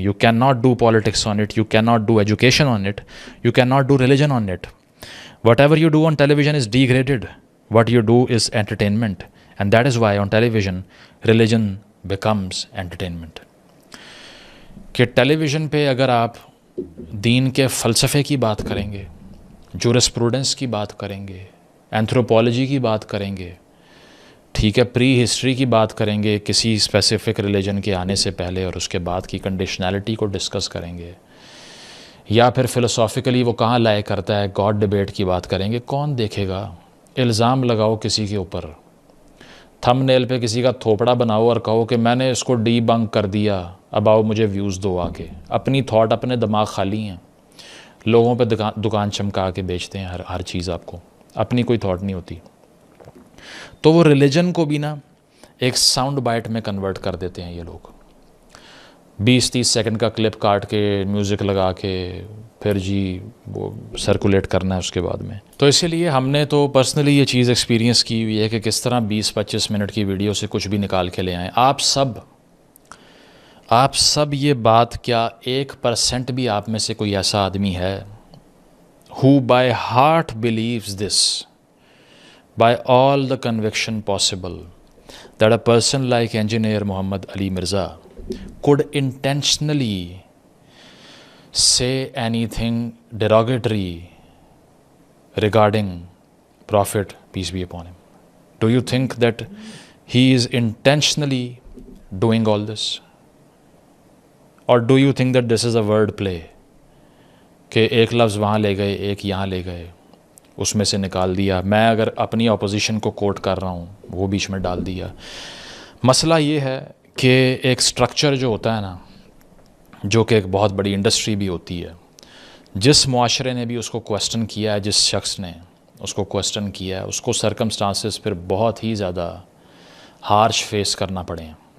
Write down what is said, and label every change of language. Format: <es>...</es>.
<en>You cannot do politics on it. You cannot do education on it. You cannot do religion on it. Whatever you do on television is degraded. What you do is entertainment. And that is why on television, religion becomes entertainment.</en> <ur>کہ ٹیلی vision پہ اگر آپ دین کے فلسفے کی بات کریں گے, جورسپروڈنس کی بات کریں گے, اینتھروپولوجی کی بات کریں گے, ٹھیک ہے, پری ہسٹری کی بات کریں گے کسی اسپیسیفک ریلیجن کے آنے سے پہلے اور اس کے بعد کی کنڈیشنالٹی کو ڈسکس کریں گے, یا پھر فلسافیکلی وہ کہاں لائے کرتا ہے, گاڈ ڈیبیٹ کی بات کریں گے, کون دیکھے گا؟ الزام لگاؤ کسی کے اوپر, تھم نیل پہ کسی کا تھوپڑا بناؤ اور کہو کہ میں نے اس کو ڈی بنک کر دیا, اب آؤ مجھے ویوز دو آ کے. اپنی تھاٹ, اپنے دماغ خالی ہیں, لوگوں پہ دکان چمکا کے بیچتے ہیں ہر چیز آپ کو, اپنی کوئی تھاٹ نہیں ہوتی. تو وہ ریلیجن کو بھی نا ایک ساؤنڈ بائٹ میں کنورٹ کر دیتے ہیں یہ لوگ. 20-30 سیکنڈ کا کلپ کاٹ کے, میوزک لگا کے, پھر جی وہ سرکولیٹ کرنا ہے اس کے بعد میں. تو اسی لیے ہم نے تو پرسنلی یہ چیز ایکسپیرینس کی ہوئی ہے کہ کس طرح 20-25 منٹ کی ویڈیو سے کچھ بھی نکال کے لے آئیں. آپ سب یہ بات, کیا 1% بھی آپ میں سے کوئی ایسا آدمی ہے</ur> <en>who by heart believes this, by all the conviction possible, that a person like Engineer Muhammad Ali Mirza could intentionally say anything derogatory regarding Prophet, peace be upon him? Do you think that he is intentionally doing all this? Or do you think that this is a word play</en> <ur>کہ ایک لفظ وہاں لے گئے ایک یہاں لے گئے اس میں سے نکال دیا, میں اگر اپنی اپوزیشن کو کوٹ کر رہا ہوں وہ بیچ میں ڈال دیا. مسئلہ یہ ہے کہ ایک سٹرکچر جو ہوتا ہے نا, جو کہ ایک بہت بڑی انڈسٹری بھی ہوتی ہے, جس معاشرے نے بھی اس کو کویسچن کیا ہے, جس شخص نے اس کو کویسچن کیا ہے, اس کو سرکمسٹانسز پھر بہت ہی زیادہ ہارش فیس کرنا پڑے ہیں.</ur>